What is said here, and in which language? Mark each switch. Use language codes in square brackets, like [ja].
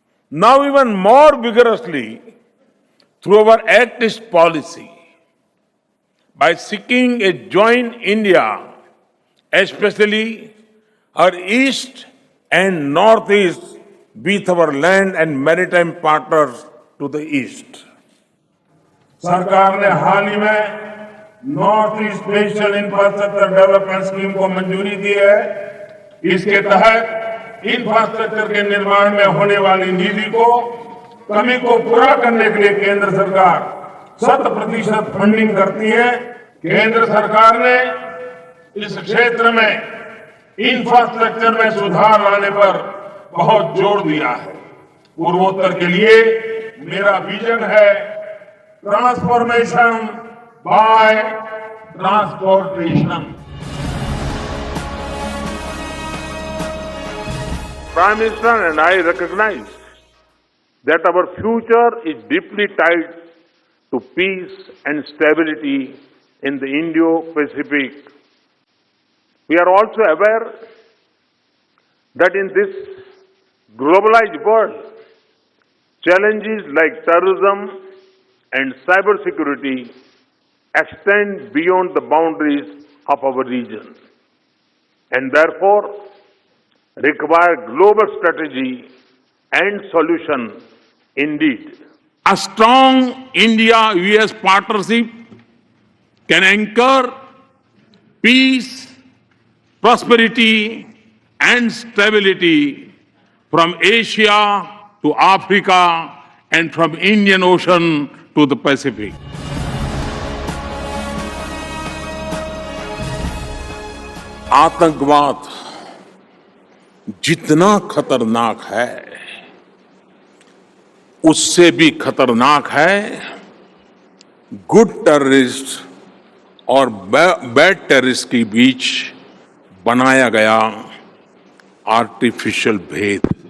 [en] Now even more vigorously through our Act East policy, by seeking a joint India, especially our east and northeast with our land and maritime partners to the east. [hi] सरकार ने हाल ही में north east special infrastructure development scheme को मंजूरी दी है। इसके तहत infrastructure के निर्माण में होने वाली निधि को कमी को पूरा करने के लिए केंद्र सरकार 100% फंडिंग करती है। केंद्र सरकार ने इस क्षेत्र में इंफ्रास्ट्रक्चर में सुधार लाने पर बहुत जोर दिया है। पूर्वोत्तर के लिए मेरा विजन है [en] Transformation by transportation. Prime Minister and I recognize that our future is deeply tied to peace and stability in the Indo-Pacific. We are also aware that in this globalized world, challenges like terrorism and cybersecurity extend beyond the boundaries of our region and therefore require global strategy and solution indeed. A strong India-US partnership can anchor peace, prosperity, and stability from Asia to Africa and from Indian Ocean to the Pacific. [hi] आतंकवाद जितना खतरनाक है उससे भी खतरनाक है good terrorist और bad terrorist के बीच बनाया गया आर्टिफिशियल भेद।